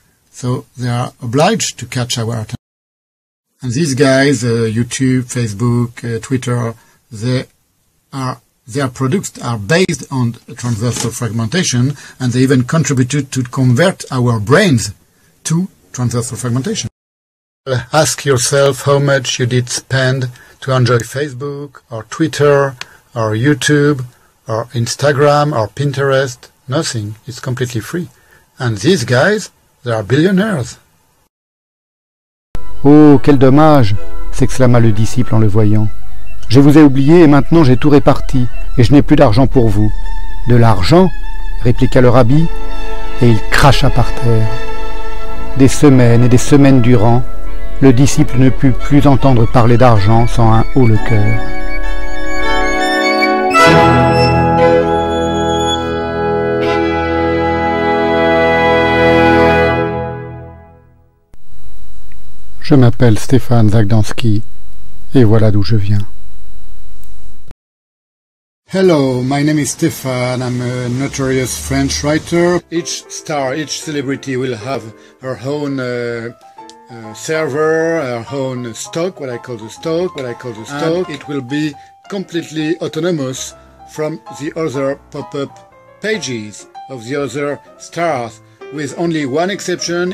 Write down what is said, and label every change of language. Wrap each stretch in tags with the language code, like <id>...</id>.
<en>So they are obliged to catch our attention. And these guys, YouTube, Facebook, Twitter, their products are based on transversal fragmentation, and they even contributed to convert our brains to transversal fragmentation. Ask yourself how much you did spend to enjoy Facebook, or Twitter, or YouTube, or Instagram, or Pinterest. Nothing. It's completely free. And these guys, they are billionaires.</en> <fr>Oh, quel dommage, s'exclama le disciple en le voyant. Je vous ai oublié et maintenant j'ai tout réparti, et je n'ai plus d'argent pour vous. De l'argent, répliqua le rabbi, et il cracha par terre. Des semaines et des semaines durant, le disciple ne put plus entendre parler d'argent sans un haut le cœur. Je m'appelle Stéphane Zagdanski, et voilà d'où je viens.</fr> <en>Hello, my name is Stéphane. I'm a notorious French writer. Each star, each celebrity will have her own server, her own stock, what I call the stock. And it will be completely autonomous from the other pop-up pages of the other stars, with only one exception.</en>